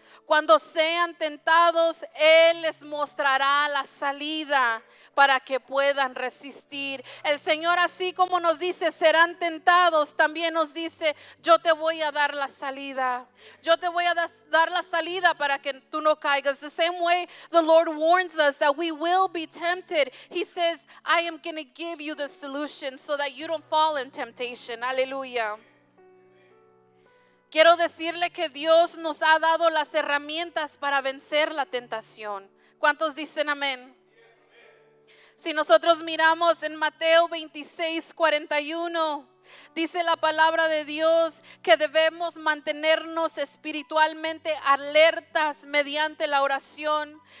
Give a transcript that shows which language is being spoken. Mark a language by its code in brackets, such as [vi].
[es] Cuando sean tentados, Él les mostrará la salida para que puedan resistir. El Señor, así como nos dice, serán tentados, también nos dice, yo te voy a dar la salida. Yo te voy a dar la salida para que tú no caigas. [en] The same way the Lord warns us that we will be tempted. He says, I am going to give you the solution so that you don't fall in temptation. [es] Aleluya. Quiero decirle que Dios nos ha dado las herramientas para vencer la tentación. ¿Cuántos dicen amén? Si nosotros miramos en Mateo 26:41, dice la palabra de Dios que debemos mantenernos espiritualmente alertas mediante la oración.